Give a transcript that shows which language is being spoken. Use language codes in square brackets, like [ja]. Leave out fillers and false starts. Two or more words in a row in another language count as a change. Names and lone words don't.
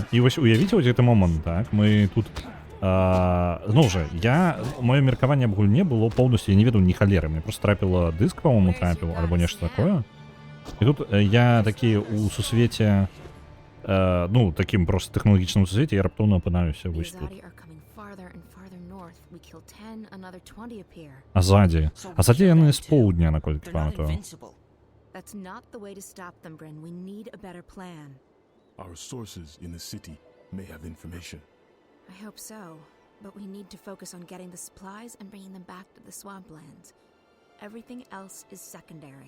[be] І вось уявіце вось гэты момант, так? Мы тут зноў жа, маё меркаванне аб гульне было поўнасцю, я не ведаў ні халеры, мне просто трапіла дыск, па-моему, трапіў альбо нешта такое. І тут я такі у сусвеце, ну, такім просто тэхналагічным сусвеце, я раптоўна апынаюся вось тут. А ззаді яны з поўдня, наколькі памятаю. [en] That's not the way to stop them, Bryn. We need a better plan. Our sources in the city may have information. I hope so, but we need to focus on getting the supplies and bringing them back to the swamplands. Everything else is secondary.